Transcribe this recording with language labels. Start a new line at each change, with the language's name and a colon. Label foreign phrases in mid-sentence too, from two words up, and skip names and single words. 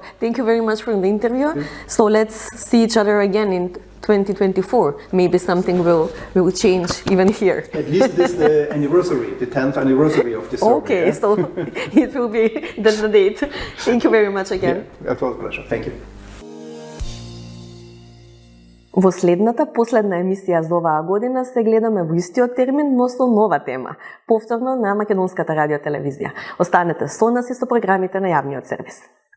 English: Thank you very much for the interview. So let's see each other again in 2024. Maybe something will change even here. At least this is the anniversary, the 10th anniversary of this survey. Okay, so it will be, that's the date. Thank you very much again. Yeah, it was a pleasure. Thank you.
Macedonian: Во последна емисија за оваа година се гледаме во истиот термин, но со нова тема, повторно на Македонската радиотелевизија. Останете со нас и со програмите на јавниот сервис.